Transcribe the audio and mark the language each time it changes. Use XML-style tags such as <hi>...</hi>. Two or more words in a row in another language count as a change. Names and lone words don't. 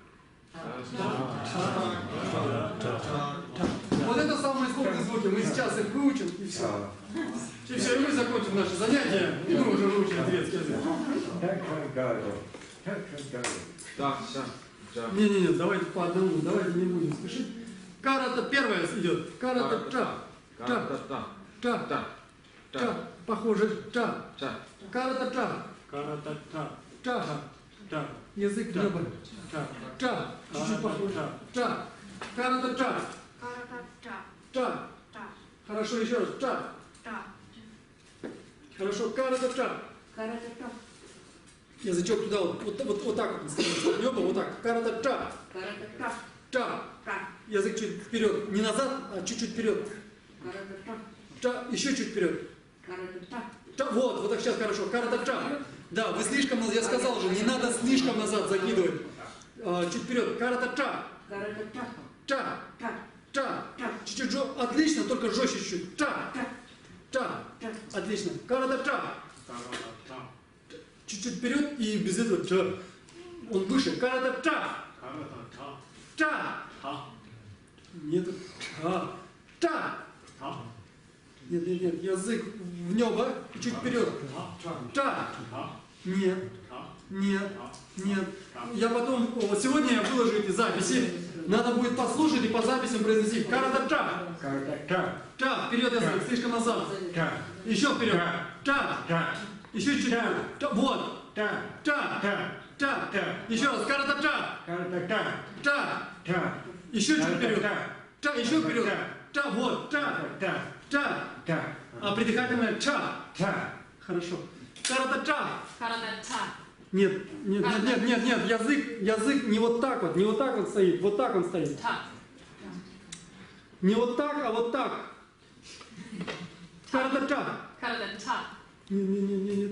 <ru>Вот это самые сложные звуки. Мы сейчас их выучим и все. И все, и мы закончим наше занятие, и мы уже выучим турецкий язык. Так, все. Не, давайте по одному, давайте не будем спешить. Карата первая идет. Карата ча. Ча. Ча. Ча. Похоже. Ча. Карата ча. Ча. Язык неба. Ча. Чуть-чуть похоже. Ча. Карата ча. Ча. Хорошо, еще раз. Ча. Хорошо. Карата ча. Язычок туда вот так вот становится. Небо вот так. Карата ча. Ча. Язык чуть вперед. Не назад, а чуть-чуть вперед. Ча. Еще чуть вперед. Ча. Вот так сейчас хорошо. Карата ча. Да, вы слишком, я сказал уже, не надо слишком назад закидывать. Чуть вперед. Карата ча. Ча. Ча. Чуть-чуть отлично, только жестче чуть-чуть. Ча. Ча. Отлично. Карата ча. Чуть-чуть вперед и без этого ча. Он выше. Карата ча. Ча. Нет. Ча. Ча. Нет. Язык в небо. Чуть вперед. Ча. Нет. Я потом, сегодня я выложу эти записи. Надо будет послушать и по записям произносить. Карата ча. Ча. Вперед язык. Слишком назад. Еще вперед. Ча. Еще чуть вперед. Вот. Ча. Еще раз. Карата ча. Ча. Еще чуть вперед. Ча. Еще вперед. Ча. Вот. Ча. А придыхательное ча. Хорошо. Карата ча. Нет. Язык не вот так вот стоит. Вот так он стоит. Не вот так, а вот так. Карата ча. Нет.</ru>